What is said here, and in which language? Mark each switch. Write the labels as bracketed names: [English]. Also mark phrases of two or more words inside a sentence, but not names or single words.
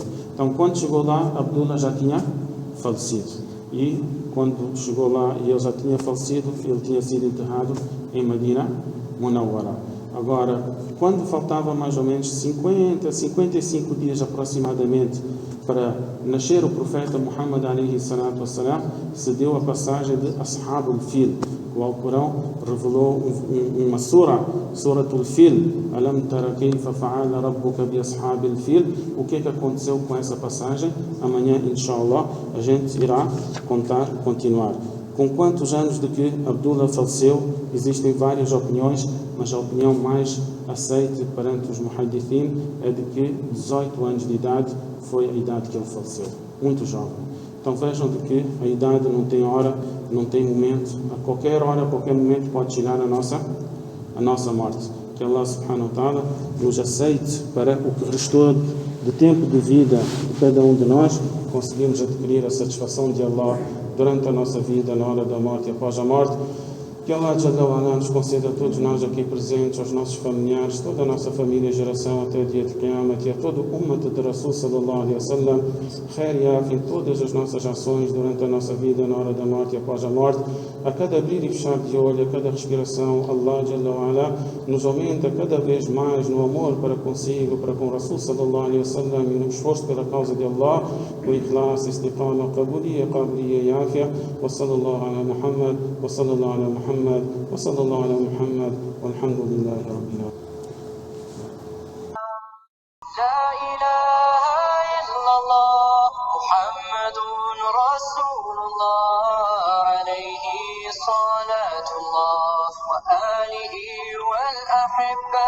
[Portuguese] Então quando chegou lá, Abdullah já tinha falecido. E quando chegou lá e ele já tinha falecido, ele tinha sido enterrado em Madina Munawwara. Agora, quando faltava mais ou menos 55 dias aproximadamente para nascer o profeta Muhammad [Arabic] عليه الصلاة والسلام, [Portuguese] se deu a passagem de Ashabul Fil. O Alcorão revelou uma Suratul Fil. [Arabic] ألم تر كيف فعل ربك بأصحاب الفيل. [Portuguese] O que aconteceu com essa passagem? Amanhã, inshallah, a gente irá continuar. Com quantos anos de que Abdullah faleceu? Existem várias opiniões, mas a opinião mais aceita perante os muhaddithin é de que 18 anos de idade foi a idade que ele faleceu. Muito jovem. Então vejam de que a idade não tem hora, não tem momento. A qualquer hora, a qualquer momento pode chegar a nossa morte. Que Allah [Arabic] سبحانه وتعالى [Portuguese] nos aceite para o que restou de tempo de vida de cada um de nós, conseguimos adquirir a satisfação de Allah durante a nossa vida, na hora da morte e após a morte. Que Allah [Arabic] جل وعلا [Portuguese] nos conceda a todos nós aqui presentes, aos nossos familiares, toda a nossa família, geração até o dia de Qiyamat, e a todo o Ummat de Rasul [Arabic] صلى الله عليه وسلم, [Portuguese] khair e af em todas as nossas ações durante a nossa vida, na hora da morte e após a morte. A cada abrir e fechar de olho, a cada respiração, Allah [Arabic] جل وعلا [Portuguese] nos aumenta cada vez mais no amor para consigo, para com Rasul [Arabic] صلى الله عليه وسلم, [Portuguese] e no esforço pela causa de Allah, o [Arabic] الإخلاص، الاستقامة، القبولية، القبلية [Portuguese] e afia. [Arabic] وصلى الله على محمد، وصلى الله على محمد, وصلى الله على محمد والحمد لله رب العالمين. لا إله إلا الله محمد رسول الله عليه صلاة الله وآله والأحبة.